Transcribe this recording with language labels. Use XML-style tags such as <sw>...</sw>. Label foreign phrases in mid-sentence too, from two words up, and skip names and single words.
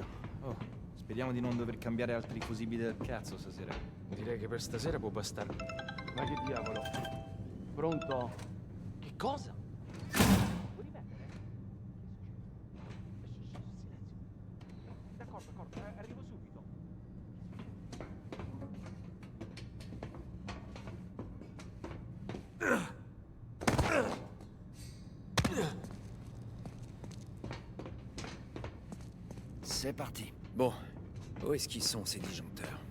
<it>Oh, speriamo di non dover cambiare altri fusibili del cazzo stasera. Direi che per stasera può bastare. Ma che diavolo? Pronto? Che cosa? Puoi ripetere? Silenzio. D'accordo, arrivo subito.</it> <fr>C'est parti. Bon, où est-ce qu'ils sont ces disjoncteurs?</fr>